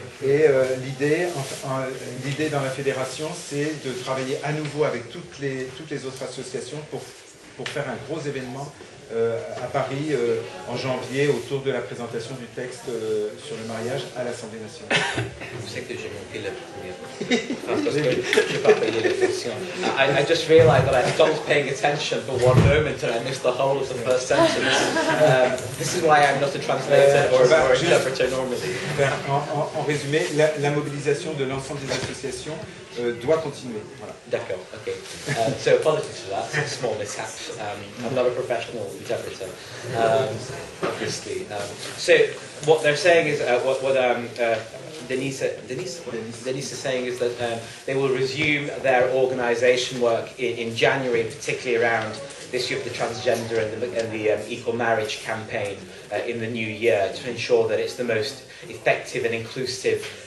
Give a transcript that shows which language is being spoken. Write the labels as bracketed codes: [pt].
[fr] Et l'idée dans la fédération, c'est de travailler à nouveau avec toutes les autres associations pour faire un gros événement à Paris en janvier autour de la présentation du texte sur le mariage à l'Assemblée nationale. Vous savez que j'ai manqué la première. Parce que je n'ai pas payé l'attention. [en] I just realized that I stopped paying attention for one moment and I missed the whole of the first sentence. This is why I'm not a translator or interpreter normally. [fr] En résumé, la mobilisation de l'ensemble des associations doit continuer. Voilà. D'accord, okay. [en] So apologies for that, small mishap. I'm not a professional interpreter, obviously. So what they're saying is, what Denis is saying is that they will resume their organisation work in January, particularly around this issue of the transgender and the equal marriage campaign in the new year, to ensure that it's the most effective and inclusive